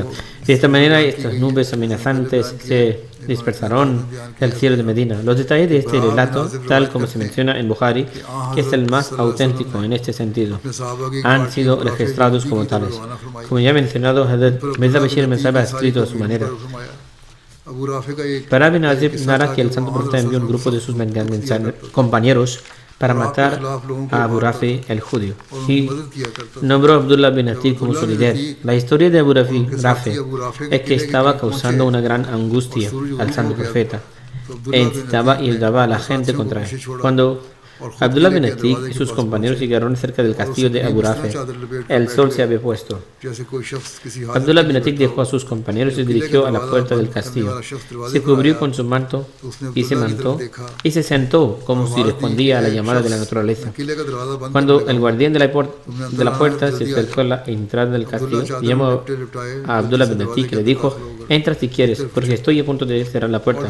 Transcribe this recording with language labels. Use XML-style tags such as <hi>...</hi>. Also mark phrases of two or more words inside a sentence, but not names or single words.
<es>De esta manera, estas nubes amenazantes se dispersaron del cielo de Medina. Los detalles de este relato, tal como se menciona en Bukhari, que es el más auténtico en este sentido, han sido registrados como tales. Como ya he mencionado, Hazrat Mirza Bashir Ahmad ha escrito a su manera. Bara bin Azib narra que el santo profeta envió un grupo de sus compañeros para matar a Abu Rafi el judío y nombró a Abdullah bin Atik como su líder. La historia de Abu Rafi es que estaba causando una gran angustia al santo profeta e incitaba y ayudaba a la gente contra él. Cuando Abdullah bin Atik y sus compañeros llegaron cerca del castillo de Abu Rafi, el sol se había puesto. Abdullah bin Atik dejó a sus compañeros y se dirigió a la puerta del castillo. Se cubrió con su manto y se sentó como si respondía a la llamada de la naturaleza. Cuando el guardián de la puerta se acercó a la entrada del castillo, llamó a Abdullah bin Atik y le dijo: entra si quieres, porque estoy a punto de cerrar la puerta.</es>